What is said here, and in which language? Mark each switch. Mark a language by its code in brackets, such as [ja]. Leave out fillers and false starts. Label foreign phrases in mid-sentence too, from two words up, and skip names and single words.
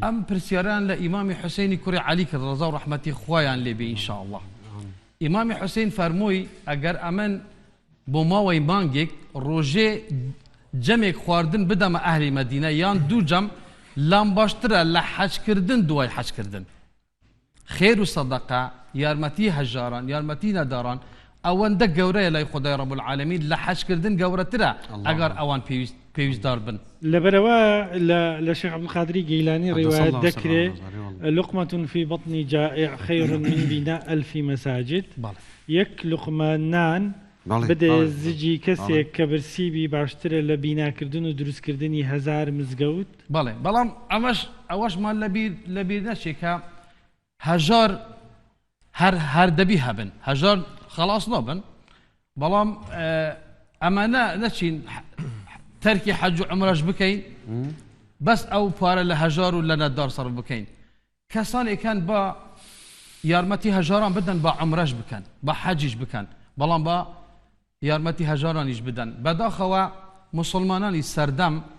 [ckb] ئەم پرسیاران لە ئیمامی حوسێنی کوڕی عەلی کرد ڕەزا و ڕەحمەتی خوایان لێبێ ئینشاءالله ئیمامی حوسێن فەرمووی ئەگەر ئەمن بۆ ماوەی مانگێک ڕۆژێ جەمێک خواردن بدەمە ئەهلی مەدینە یان دوو جەم لام باشترە لە حەجکردن دوای حەجکردن خێر و سەدەقە یارمەتی هەژاران یارمەتی نەداران ئەوەندە گەورەیە لای خدای [ar] رب العالمین [ckb] لە حەجکردن گەورەترە ئەگەر ئەوان پێویستدار بن لەبەرەوە لە شێخ عەبدولقادری گەیلانی ڕیوایەت دەکرێت [ar] لقمة في بطن جائع خير من بناء ألف مساجد [ckb] یەک لقمە نان بدە زجی کەسێک کە برسیبی باشترە لە بیناکردن و دروستکردنی هەزار مزگەوت بەڵێ بەڵام ئەوەشمان لە بیر نەچێکە هەژار هەر دەبی هەبن هەژار خەلاص نەبن بەڵام ئەمانە نەچین تەرکی حەج و عومرەش بکەین بەس ئەو پارە لە هەژار و لە نەدار سەرف بکەین کەسانێکان بە یارمەتی هەژاران بدەن بە عومرەش بکەن بە حەجیش بکەن بەڵام بە یارمەتی هەژارانیش بدەن بەداخەوە مسلمانانی سەردەم